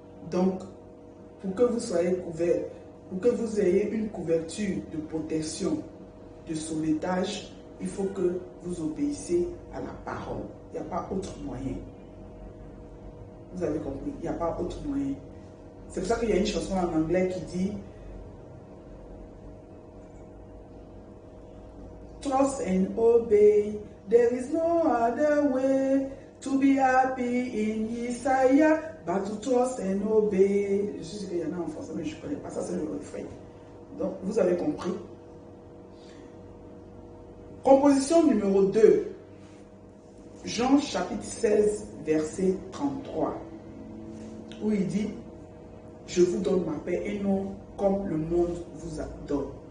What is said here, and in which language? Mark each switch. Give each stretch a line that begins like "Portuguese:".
French: Donc, pour que vous soyez couverts, pour que vous ayez une couverture de protection, de sauvetage, il faut que vous obéissez à la parole. Il n'y a pas autre moyen. Vous avez compris? Il n'y a pas autre moyen. C'est pour ça qu'il y a une chanson en anglais qui dit
English: Trust and obey. There is no other way to be happy in Yesaya but to trust and obey.
French: Je sais qu'il y en a en français, mais je ne connais pas ça, c'est le refrain. Donc, vous avez compris. Composition numéro 2. Jean chapitre 16, verset 33. Où il dit, je vous donne ma paix et non comme le monde vous donne.